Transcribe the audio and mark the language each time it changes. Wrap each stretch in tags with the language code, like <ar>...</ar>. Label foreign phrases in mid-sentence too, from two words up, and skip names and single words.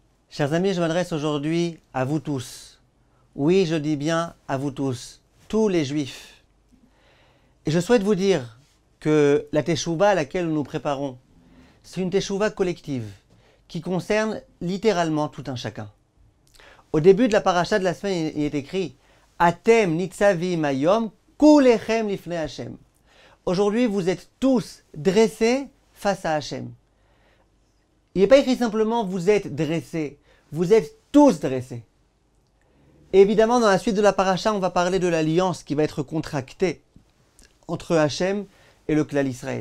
<fr>Chers amis, je m'adresse aujourd'hui à vous tous. Oui, je dis bien à vous tous, tous les juifs. Et je souhaite vous dire que la teshuva à laquelle nous nous préparons, c'est une teshuva collective qui concerne littéralement tout un chacun. Au début de la paracha de la semaine, il est écrit «</fr> <he>אתם נצבים היום כולכם לפני השם ».</he> <fr>Aujourd'hui, vous êtes tous dressés face à Hashem. Il n'est pas écrit simplement « vous êtes dressés », vous êtes tous dressés. Et évidemment, dans la suite de la paracha, on va parler de l'alliance qui va être contractée entre Hashem et le clan Israël.</fr>